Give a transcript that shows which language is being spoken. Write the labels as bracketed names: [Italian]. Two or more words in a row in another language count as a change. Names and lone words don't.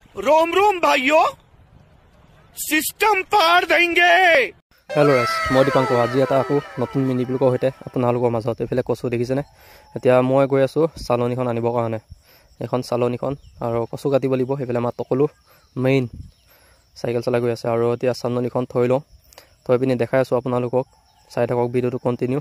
[Hindi] रोम रोम भाइयों सिस्टम पार देंगे। [English] hello guys, [Assamese] मैं दीपांकर আজি এটা আকৌ নতুন মিনি ব্লগৰ সৈতে আপোনালোকৰ মাজত এফালে কচু দেখিছেনে। এতিয়া মই গৈ আছোঁ চালনীখন আনিবৰ কাৰণে। এখন চালনীখন আৰু কচু কাটিব লাগিব। সেইফালে আমাৰ টকলো মেইন চাইকেল চলাই গৈ আছে আৰু এতিয়া চালনীখন থৈ লওঁ। থৈ পিনি দেখাই আছোঁ আপোনালোকক, চাই থাকক ভিডিঅ'টো কণ্টিনিউ।